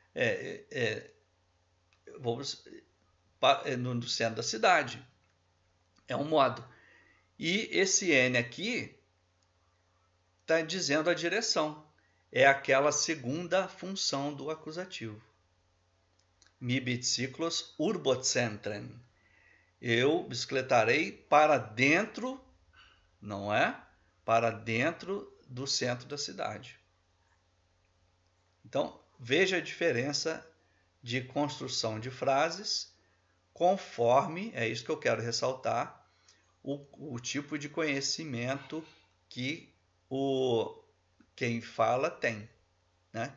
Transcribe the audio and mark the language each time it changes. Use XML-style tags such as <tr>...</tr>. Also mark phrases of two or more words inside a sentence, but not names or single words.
<pt>Vou no centro da cidade. É um modo. E esse N aqui está dizendo a direção. É aquela segunda função do acusativo.</pt> <eo>Mi biciclos urbocentren.</eo> <pt>Eu bicicletarei para dentro, não é? Para dentro do centro da cidade. Então, veja a diferença de construção de frases conforme, é isso que eu quero ressaltar, o tipo de conhecimento que quem fala tem, né?</pt>